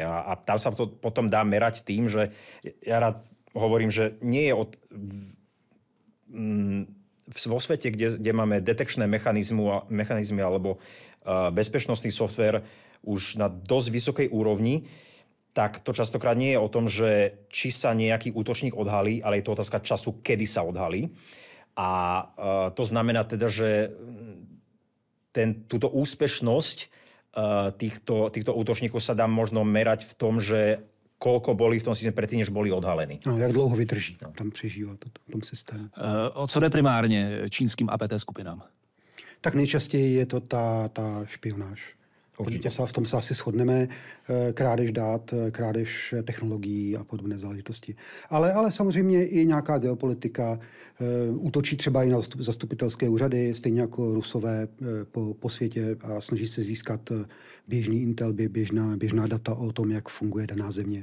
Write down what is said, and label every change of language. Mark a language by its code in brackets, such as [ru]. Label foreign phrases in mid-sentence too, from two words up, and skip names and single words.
[sk] A tam sa to potom dá merať tým, že ja rád hovorím, že nie je vo svete, kde máme detekčné mechanizmy alebo bezpečnostný softvér už na dosť vysokej úrovni, tak to častokrát nie je o tom, že či sa nejaký útočník odhalí, ale je to otázka času, kedy sa odhalí. A to znamená teda, že túto úspešnosť týchto útočníkov sa dá možno merať v tom, že koľko boli v tom systému predtým, než boli odhalení. [cs] No, jak dlouho vydrží tam přežívat v tom systému. O co jde primárně čínským APT skupinám? Tak nejčastěji je to ta špionáž. Určitě. V tom se asi shodneme. Krádež dát, krádež technologií a podobné záležitosti. Ale samozřejmě i nějaká geopolitika. Útočí třeba i na zastupitelské úřady, stejně jako Rusové po světě a snaží se získat běžný intel, běžná data o tom, jak funguje daná země.